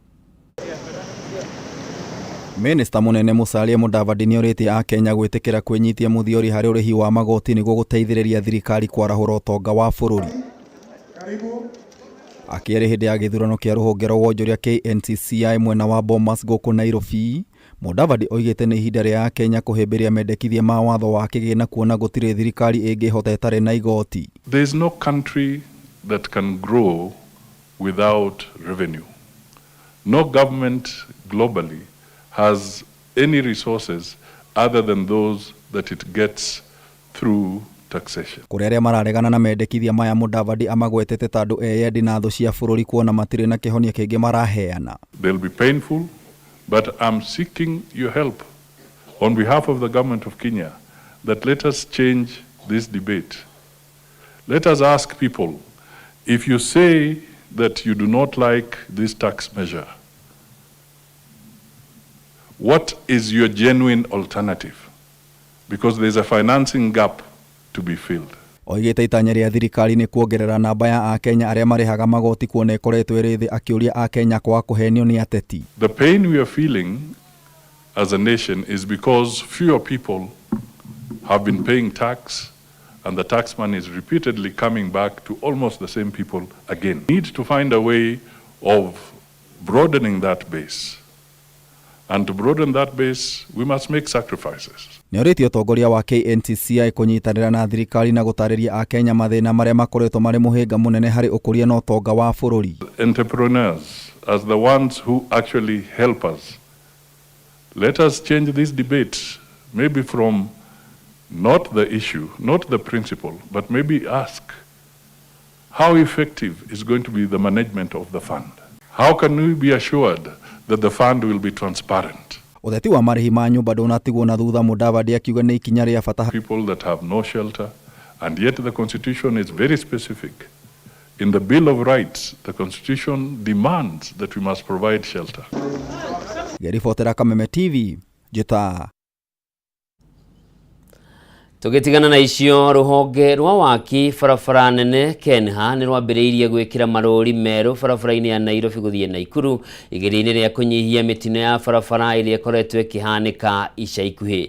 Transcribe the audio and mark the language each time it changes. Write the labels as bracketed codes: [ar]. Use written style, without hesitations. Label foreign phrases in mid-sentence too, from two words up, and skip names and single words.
[ki] Minister munene Musalia Mudavadi ni orite a Kenya gwitikira kwenyitia muthiori hari urihi wa magoti niguo guteithiriria thirikari kwarahura utonga wa bururi. Akiari hindi ya githurano kia ruhonge rwa wonjoria KNCCI mwena wa Bomas guku Nairobi, Mudavadi oigite ni ihinda ria Kenya kuhimbiria mendekithia ma watho wa kigina kuona gutire thirikari ingihota itare na igoti. [en] There is no country that can grow without revenue. No government globally has any resources other than those that it gets through taxation. [ki] Kureria mararegana na mendekithia maya Mudavadi amagwetete tandu eyendi na thu cia bururi kuona matire na kihonia kingi maraheana. [en] They'll be painful, but I'm seeking your help on behalf of the government of Kenya that let us change this debate. Let us ask people, if you say that you do not like this tax measure, what is your genuine alternative? Because there's a financing gap to be filled. [ki] Oigite itanya ria thirikari ni kuongerera namba ya Akenya aria marihaga magoti kuona ikoretwo iri thi, akiuria Akenya kwa kuhenio ni ateti. [en] The pain we are feeling as a nation is because fewer people have been paying tax, and the tax money is repeatedly coming back to almost the same people again. We need to find a way of broadening that base. And to broaden that base, we must make sacrifices. [ki] Ni oriti utongoria wa KNCCI kunyitanira na thirikari na gutariria Akenya mathina maria makoretwo mari muhinga munene hari ukuria na utonga wa bururi. [en] Entrepreneurs as the ones who actually help us. Let us change this debate, maybe from not the issue, not the principle, but maybe ask how effective is going to be the management of the fund. How can we be assured that the fund will be transparent? [ki] Utheti wa marihi ma nyumba ndunatigwo na thutha. Mudavadi akiuga ni ikinya ria bata. [en] People that have no shelter, and yet the constitution is very specific. In the Bill of Rights, the constitution demands that we must provide shelter. [ki] Gerifotera Kameme TV, Gitau. Tugitigana na icio, ruhonge rwa waki barabara nene Kenha ni rwambiriirie gwikira marori meru barabara-ini ya Nairobi guthie Naikuru igiri-ini ria kunyihia mitino ya barabara iria ikoretwo ikihanika ica ikuhi.